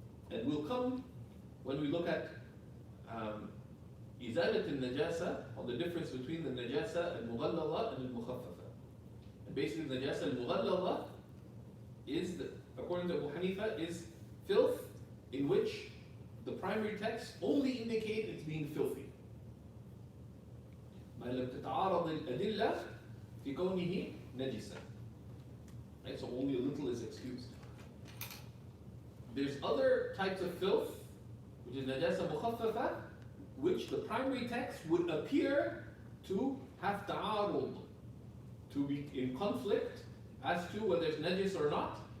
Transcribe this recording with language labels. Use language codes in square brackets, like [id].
[en] And we'll come when we look at [ar] إزالة النجاسة, [en] or the difference between the najasa al-mughallala and al-mukhaffafa. And basically, the najasa al-mughallala is, according to Abu Hanifa, is filth in which the primary texts only indicate it's being filthy. [ar] ما لم تتعارض الأدلة في كونه نجسا. [en] Right, so only a little is excused. There's other types of filth, which is najasa mukhaffafa, which the primary text would appear to have ta'arud, to be in conflict as to whether it's najis or not.